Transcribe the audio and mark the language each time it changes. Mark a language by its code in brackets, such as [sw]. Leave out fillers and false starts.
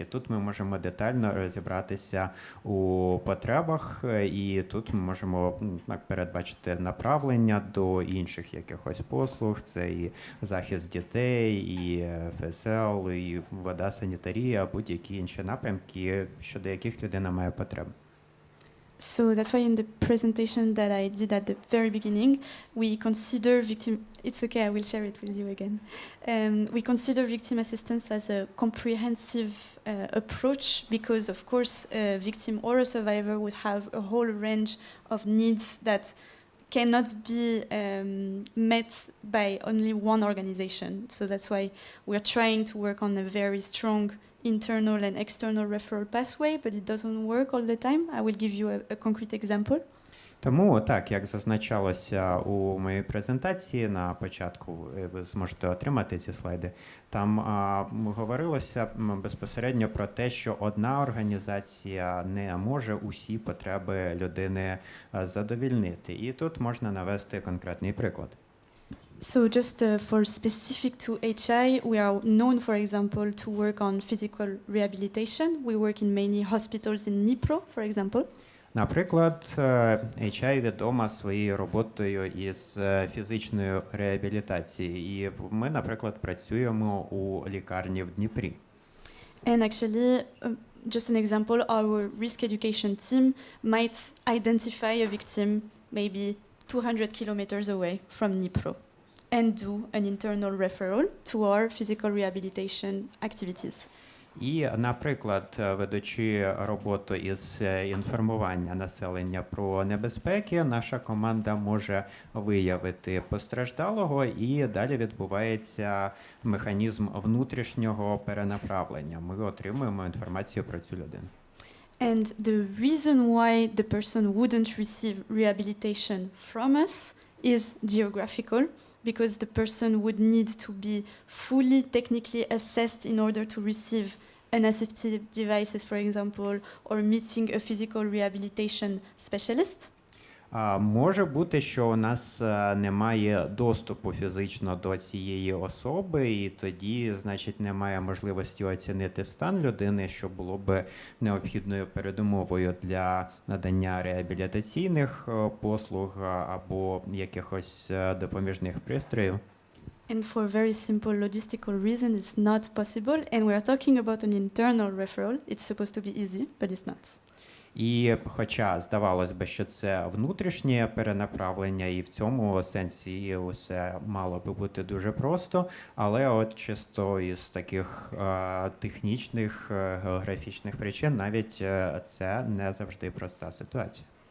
[uk] І тут ми можемо детально розібратися у потребах, і тут ми можемо передбачити направлення до інших якихось послуг. Це і захист дітей, і ФСЛ, і вода, санітарія, будь-які інші напрямки, щодо яких людина має потребу. [en] So that's why in the presentation that I did at the very beginning, we consider victim. It's okay, I will share it with you again. We consider victim assistance as a comprehensive approach because, of course, a victim or a survivor would have a whole range of needs that cannot be met by only one organization. So that's why we're trying to work on a very strong internal and external referral pathway, but it doesn't work all the time. I will give you a concrete example. [uk] Тому, так, як зазначалося у моїй презентації на початку, ви зможете отримати ці слайди, там говорилося безпосередньо про те, що одна організація не може усі потреби людини задовільнити. І тут можна навести конкретний приклад. [en] So just for specific to HI, we are known, for example, to work on physical rehabilitation. We work in many hospitals in Dnipro, for example. [uk] Наприклад, HI відома своєю роботою із фізичної реабілітації. І ми, наприклад, працюємо у лікарні в Дніпрі. [en] And actually, just an example, our risk education team might identify a victim maybe 200 kilometers away from Dnipro and do an internal referral to our physical rehabilitation activities. [uk] І, наприклад, ведучи роботу із інформування населення про небезпеки, наша команда може виявити постраждалого, і далі відбувається механізм внутрішнього перенаправлення. Ми отримуємо інформацію про цю людину. [en] And the reason why the person wouldn't receive rehabilitation from us is geographical, because the person would need to be fully technically assessed in order to receive unassistive devices, for example, or meeting a physical rehabilitation specialist. [uk] Може бути, що у нас немає доступу фізично до цієї особи, і тоді, значить, немає можливості оцінити стан людини, що було б необхідною передумовою для надання реабілітаційних послуг або якихось допоміжних пристроїв. [en] And for very simple logistical reason, it's not possible. And we are talking about an internal referral. It's supposed to be easy, but it's not. [uk] І хоча здавалось би, що це внутрішнє перенаправлення, і в цьому сенсі усе мало би бути дуже просто, але от чисто із таких технічних, географічних причин навіть це не завжди проста ситуація.